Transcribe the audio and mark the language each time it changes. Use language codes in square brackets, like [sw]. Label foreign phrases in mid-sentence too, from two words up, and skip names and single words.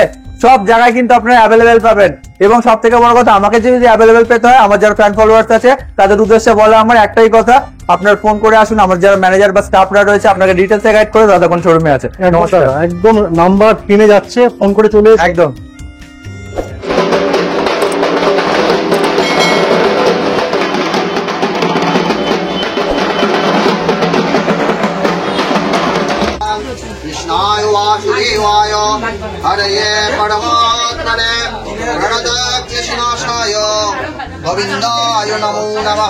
[bn] সব জায়গায় কিন্তু আপনারা অ্যাভেলেবেল পাবেন। এবং সব থেকে বড় কথা, আমাকে যদি অ্যাভেলেবেল পেতে হয়, আমার যারা [en] fan followers [bn] আছে তাদের উদ্দেশ্যে বলা আমার একটাই কথা, আপনার ফোন করে আসুন। আমার যারা ম্যানেজার বা স্টাফরা রয়েছে আপনাকে ডিটেলসে গাইড করে দাদা কোন শোরুমে আছে। নমস্কার, একদম নাম্বার কিনে যাচ্ছে, ফোন করে চলে একদম। [sa] कृष्णाय वासुदेवाय हरये परमात्मने प्रणतक्लेशनाशाय गोविन्दाय नमो नमः।